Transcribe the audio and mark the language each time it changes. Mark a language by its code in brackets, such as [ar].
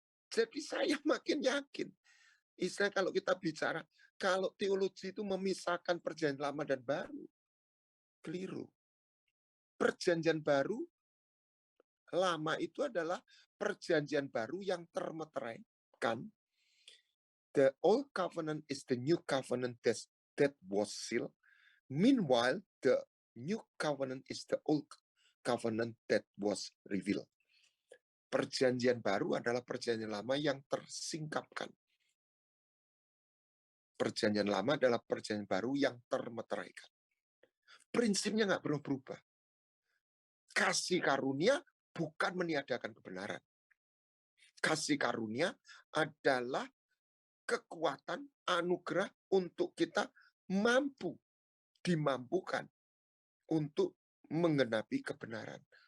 [id] Jadi saya makin yakin. Istilah kalau kita bicara, kalau teologi itu memisahkan perjanjian lama dan baru, keliru. Perjanjian baru, lama itu adalah perjanjian baru yang termeteraikan. [en] The old covenant is the new covenant that was sealed. Meanwhile, the new covenant is the old covenant that was revealed. [id] Perjanjian baru adalah perjanjian lama yang tersingkapkan. Perjanjian lama adalah perjanjian baru yang termeteraikan. Prinsipnya nggak pernah berubah. Kasih karunia bukan meniadakan kebenaran. Kasih karunia adalah kekuatan anugerah untuk kita dimampukan untuk menggenapi kebenaran.